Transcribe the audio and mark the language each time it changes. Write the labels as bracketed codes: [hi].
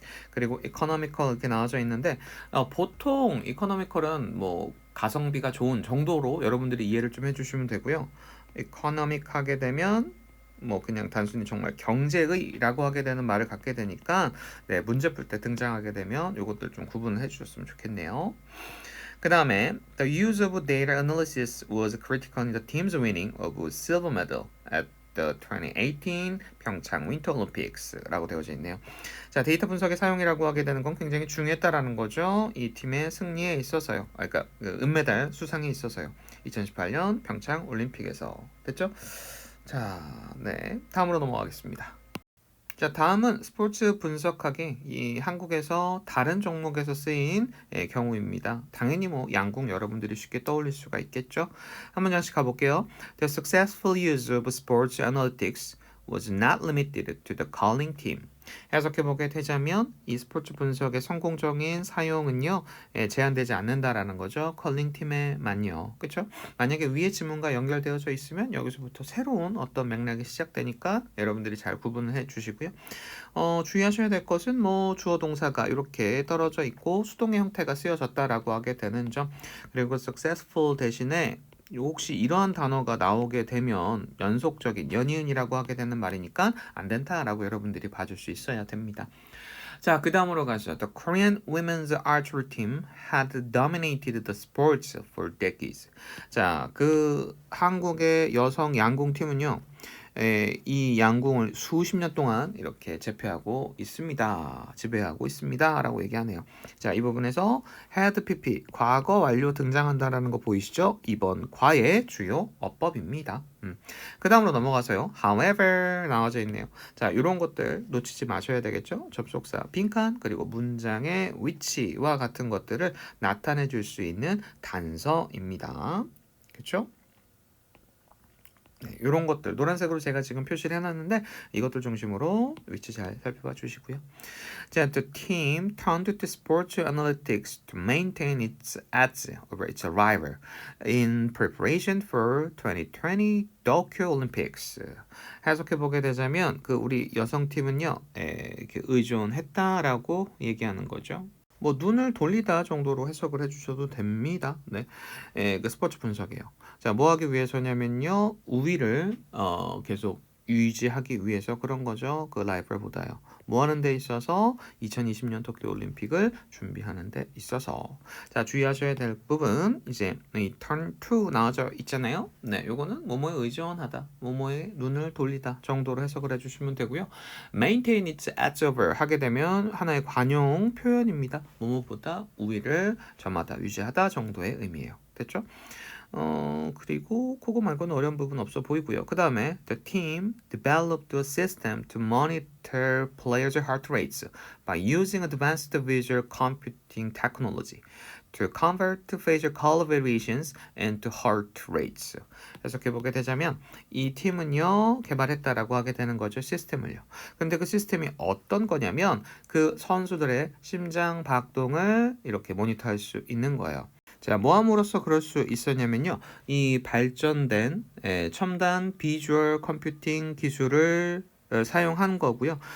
[ko] 그리고 economical 이렇게 나와져 있는데 보통 economical은 뭐 가성비가 좋은 정도로 여러분들이 이해를 좀 해주시면 되고요. economic 하게 되면 뭐 그냥 단순히 정말 경제의라고 하게 되는 말을 갖게 되니까 네, 문제 풀 때 등장하게 되면 이것들 좀 구분을 해주셨으면 좋겠네요. 그 다음에 [en] the use of data analysis was critical in the team's winning of silver medal at the 2018 [ko] 평창 윈터 올림픽스라고 되어져 있네요. 자, 데이터 분석의 사용이라고 하게 되는 건 굉장히 중요했다라는 거죠. 이 팀의 승리에 있어서요. 그러니까 그 은메달 수상에 있어서요. 2018년 평창 올림픽에서 됐죠? 자, 네. 다음으로 넘어가겠습니다. 자, 다음은 스포츠 분석하기 이 한국에서 다른 종목에서 쓰인 경우입니다. 당연히 뭐 양궁 여러분들이 쉽게 떠올릴 수가 있겠죠. 한 문장씩 가볼게요. [en] The successful use of sports analytics was not limited to the calling team. [ko] 해석해보게 되자면 이 스포츠 분석의 성공적인 사용은요 제한되지 않는다라는 거죠. 컬링팀에만요. 그렇죠? 만약에 위의 지문과 연결되어져 있으면 여기서부터 새로운 어떤 맥락이 시작되니까 여러분들이 잘 구분을 해주시고요. 주의하셔야 될 것은 뭐 주어 동사가 이렇게 떨어져 있고 수동의 형태가 쓰여졌다라고 하게 되는 점. 그리고 successful 대신에 혹시 이러한 단어가 나오게 되면 연속적인 연이은이라고 하게 되는 말이니까 안 된다라고 여러분들이 봐줄 수 있어야 됩니다. 자, 그 다음으로 가죠. [en] The Korean women's archery team had dominated the sports for decades. [ko] 자, 그 한국의 여성 양궁 팀은요. 이 양궁을 수십 년 동안 이렇게 제패하고 있습니다. 지배하고 있습니다. 라고 얘기하네요. 자, 이 부분에서 had pp 과거 완료 등장한다라는 거 보이시죠? 이번 과의 주요 어법입니다. 그 다음으로 넘어가서요. However 나와져 있네요. 자, 이런 것들 놓치지 마셔야 되겠죠? 접속사 빈칸 그리고 문장의 위치와 같은 것들을 나타내 줄 수 있는 단서입니다. 그렇죠? 네, 이런 것들 노란색으로 제가 지금 표시를 해놨는데 이것들 중심으로 위치 잘 살펴봐 주시고요. 자, [en] the team turned to sports analytics to maintain its edge over its rival in preparation for 2020 [ko] 도쿄 올림픽스. 해석해 보게 되자면 그 우리 여성팀은요 이렇게 의존했다라고 얘기하는 거죠. 뭐 눈을 돌리다 정도로 해석을 해주셔도 됩니다. 네, 그 스포츠 분석이에요. 자, 뭐 하기 위해서냐면요, 우위를 계속 유지하기 위해서 그런 거죠. 그 라이벌보다요. 뭐 하는 데 있어서 2020년 도쿄 올림픽을 준비하는 데 있어서. 자, 주의하셔야 될 부분 이제 이 turn to 나와져 있잖아요. 네, 요거는 뭐뭐에 의존하다, 뭐뭐에 눈을 돌리다 정도로 해석을 해주시면 되고요. maintain its edge over 하게 되면 하나의 관용 표현입니다. 뭐뭐보다 우위를 점하다, 유지하다 정도의 의미예요. 됐죠? 그리고 그거 말고는 어려운 부분 없어 보이고요. 그 다음에 [en] the team developed a system to monitor players' heart rates by using advanced visual computing technology to convert facial color variations into heart rates. [ko] 해석해보게 되자면 이 팀은요 개발했다라고 하게 되는 거죠. 시스템을요. 근데 그 시스템이 어떤 거냐면 그 선수들의 심장 박동을 이렇게 모니터할 수 있는 거예요. 자, 뭐 함으로써 그럴 수 있었냐면요. 이 발전된 첨단 비주얼 컴퓨팅 기술을 사용한 거고요.